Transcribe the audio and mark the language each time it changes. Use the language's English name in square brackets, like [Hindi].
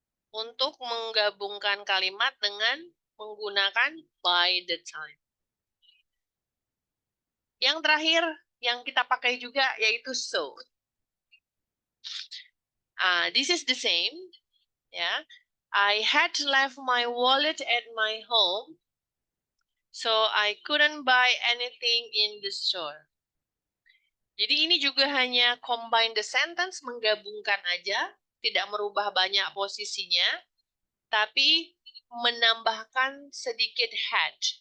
[Indonesian] Untuk menggabungkan kalimat dengan menggunakan by the time. Yang terakhir yang kita pakai juga yaitu so. [English] This is the same. Ya. I had left my wallet at my home, so I couldn't buy anything in the store. [Indonesian] Jadi ini juga hanya [English] combine the sentence, [Indonesian] menggabungkan aja, tidak merubah banyak posisinya, tapi menambahkan sedikit had.